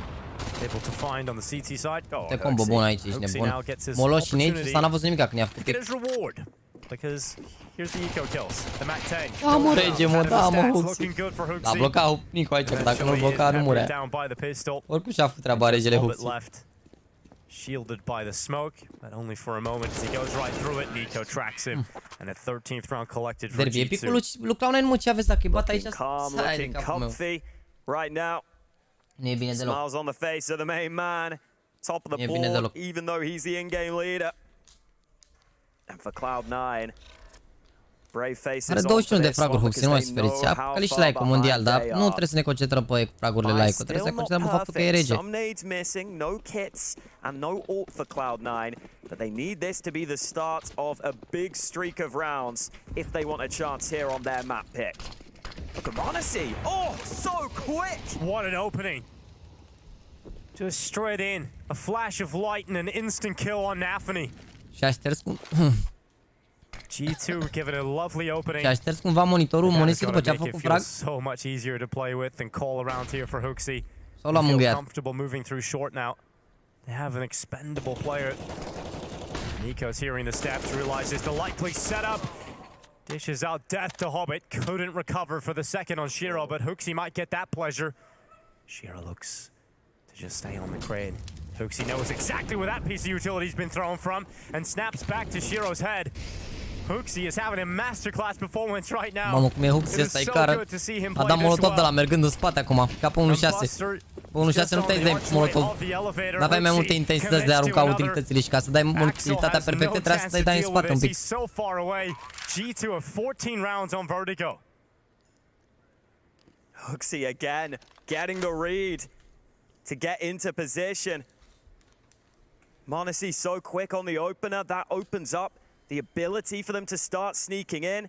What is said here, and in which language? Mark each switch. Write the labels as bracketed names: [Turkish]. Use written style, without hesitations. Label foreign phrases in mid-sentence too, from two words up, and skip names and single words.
[Romanian] Te combo bun aici, ești nebun. M-o luat și Nate, ăsta n-a văzut nimica când i-a făcut pic. Da mă rege mă, da mă Huxi. L-a blocat Nico aici, că dacă nu-l bloca nu murea. Oricum și-a făcut treaba regele Huxi. [English] Shielded by the smoke, but only for a moment as he goes right through it. Nico tracks him, and a 13th round collected for G2. [Romanian] E picul lui Cloud9, mă, ce aveți dacă îi bat aici? Stai de capul meu. Nu e bine deloc. [English] Smiles on the face of the main man, top of the board, even though he's the in-game leader. And for Cloud9, [Romanian] Are 21 de fraguri Huxi, nu mai suferiți. A călit și like-ul mondial, dar nu trebuie să ne concentrăm pe fragurile like-ul. Trebuie să ne concentrăm pe faptul că e rege. [English] Some nades missing, no kits and no ult for Cloud9, but they need this to be the start of a big streak of rounds if they want a chance here on their map pick. Look at Monesi. Oh, so quick! What an opening. Just straight in. A flash of light and an instant kill on Nafany. [Romanian] Și a șters cum... [English] G2 give it a lovely opening. [Romanian] Și a șters cumva monitorul Monesi după ce a făcut frag. [English] So much easier to play with and call around here for Huxi. [Romanian] S-au luat mângâiat. [English] Comfortable moving through short now. They have an expendable player. Nico's hearing the steps, realizes the likely setup. Dishes out death to Hobbit. Couldn't recover for the second on Shiro, but Huxi might get that pleasure. Shiro looks to just stay on the crane. Huxi knows exactly where that piece of utility's been thrown from and snaps back to Shiro's head. Huxi is having a masterclass performance right now. [Romanian] Mamă, cum e Huxi ăsta, e cară. A dat molotov de la mergând în spate acum, ca pe 1.6. Pe 1.6 nu te-ai să dai molotov. N-aveai mai multe intensități de a arunca utilitățile și ca să dai utilitatea perfectă trebuie să dai în spate un pic. [English] G2 have 14 rounds on Vertigo. Huxi again, getting the read to get into position. Monesi so quick on the opener, that opens up the ability for them to start sneaking in.